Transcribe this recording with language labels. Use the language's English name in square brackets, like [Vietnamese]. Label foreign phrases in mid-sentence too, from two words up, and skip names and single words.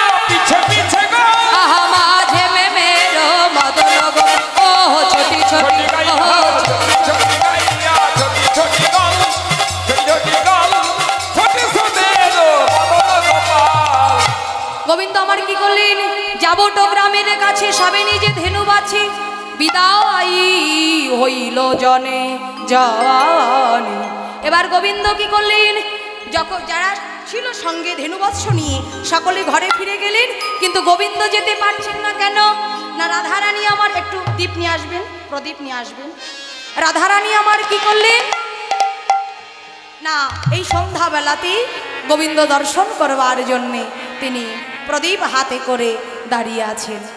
[Hindi] पीछे पीछे गल आहा माझे में मेरो मदन गो ओह छोटी छोटी छोटी गाइया ओह छोटी गाइया छोटी छोटी गल छोटी छोटी गल छोटी समेत मदन गोपाल [Bangla] গোবিন্দ আমার কি করলেন যাবটো গ্রামের কাছে সবে নিজে ধেনু বাছি বিদায় হইল জনে জানি এবার গোবিন্দ কি করলেন যখন যারা ছিল সঙ্গে ধেনুবৎস নিয়ে সকলে ঘরে ফিরে গেলেন কিন্তু গোবিন্দ যেতে পারছেন না কেন না রাধারানী আমার একটু দীপ নিয়ে আসবেন প্রদীপ নিয়ে আসবেন রাধারানী আমার কি করলেন না এই সন্ধ্যাবেলাতেই গোবিন্দ দর্শন করবার জন্যে তিনি প্রদীপ হাতে করে দাঁড়িয়ে আছেন